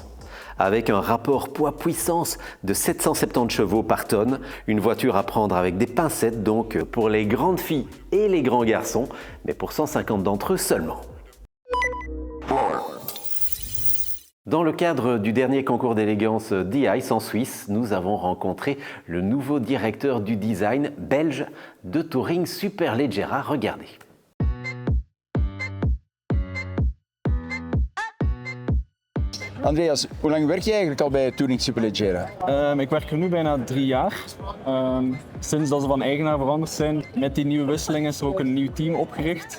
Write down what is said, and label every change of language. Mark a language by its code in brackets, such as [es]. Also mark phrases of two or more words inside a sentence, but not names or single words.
[fr] Avec un rapport poids-puissance de 770 chevaux par tonne, une voiture à prendre avec des pincettes donc pour les grandes filles et les grands garçons, mais pour 150 d'entre eux seulement. Dans le cadre du dernier concours d'élégance d'e-Ice en Suisse, nous avons rencontré le nouveau directeur du design belge de Touring Superleggera. Regardez. [nl] Andreas, hoe lang werk je eigenlijk al bij Touring Superleggera? Ik werk er nu bijna 3 jaar. Sinds dat ze van eigenaar veranderd zijn, met die nieuwe wisseling is er ook een nieuw team opgericht.